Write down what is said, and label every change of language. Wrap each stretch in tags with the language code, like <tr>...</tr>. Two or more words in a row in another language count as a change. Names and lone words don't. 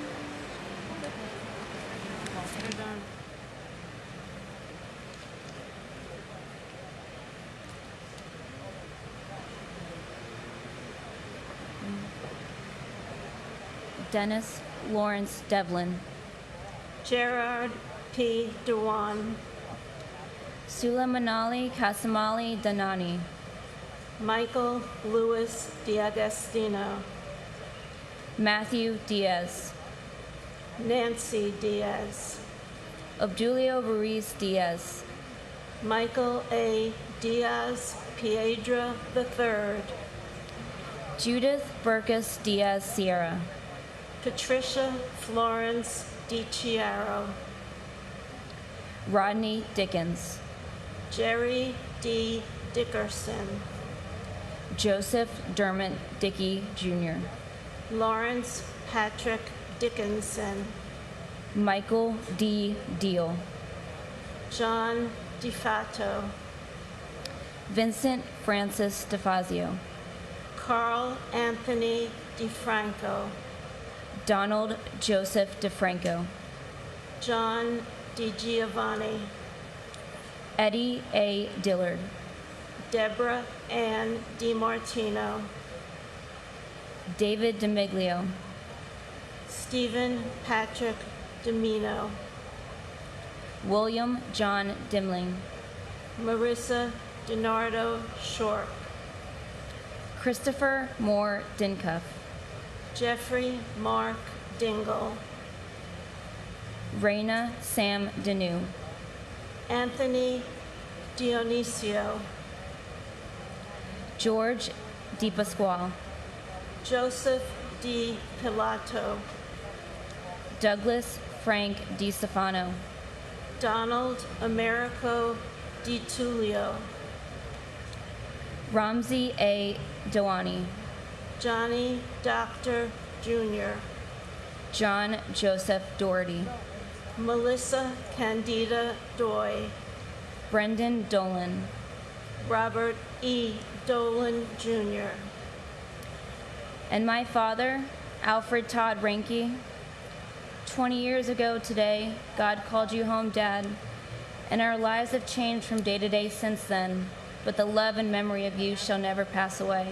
<en>Dennis Lawrence Devlin. Gerard P. Dewan. Sula Manali Kasamali Danani. Michael Louis D'Agostino. Matthew Diaz. Nancy Diaz. Obdulio Ruiz Diaz. Michael A. Diaz Piedra III. Judith Burkus Diaz Sierra. Patricia Florence DiChiaro. Rodney Dickens. Jerry D. Dickerson. Joseph Dermot Dickey Jr. Lawrence Patrick Dickinson. Michael D. Deal. John DeFato. Vincent Francis DeFazio. Carl Anthony DeFranco. Donald Joseph DeFranco. John DiGiovanni. Eddie A. Dillard. Deborah Ann DiMartino. David DeMiglio. Stephen Patrick Domino. William John Dimling. Marissa DiNardo Short. Christopher Moore Dincuff. Jeffrey Mark Dingle. Raina Sam Deneau. Anthony Dionisio. George DiPasquale. Joseph D. Pilato. Douglas Frank DiStefano. Donald Americo Di Tullio. Ramsey A. Dewani. Johnny Doctor Jr. John Joseph Doherty. Melissa Candida Doy. Brendan Dolan. Robert E. Dolan Jr. And my father, Alfred Todd Ranke. 20 years ago today, God called you home, Dad, and our lives have changed from day to day since then, but the love and memory of you shall never pass away.</en>